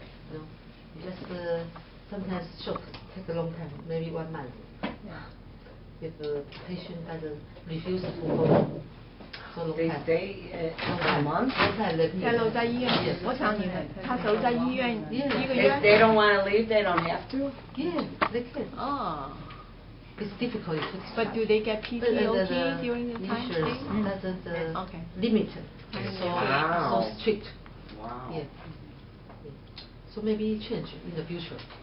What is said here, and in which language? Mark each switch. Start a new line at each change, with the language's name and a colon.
English: You know, just sometimes shock take a long time, maybe 1 month. If the patient doesn't refuse to go. They stay a month?
Chinese: 在留在医院，我想你们，他留在医院1个月。
English: If they don't want to leave, they don't have to? Yeah, they can. Oh. It's difficult. But do they get PTOT during the time stay? Insurance doesn't Okay. limit, so strict. Wow. Yeah. So maybe change in the future.